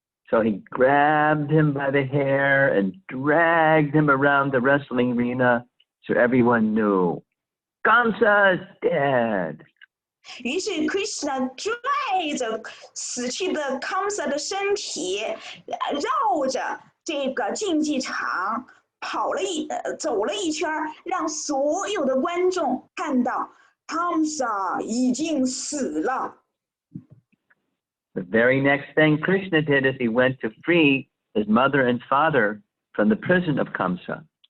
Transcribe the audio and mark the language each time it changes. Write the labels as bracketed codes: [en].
[en] So he grabbed him by the hair and dragged him around the wrestling arena so everyone knew Kamsa is dead. [zh] 于是 Krishna 拽着死去的 Kamsa 的身体，绕着这个竞技场走了一圈，让所有的观众看到 Kamsa 已经死了。 [en] The very next thing Krishna did is he went to free his mother and father from the prison of Kamsa.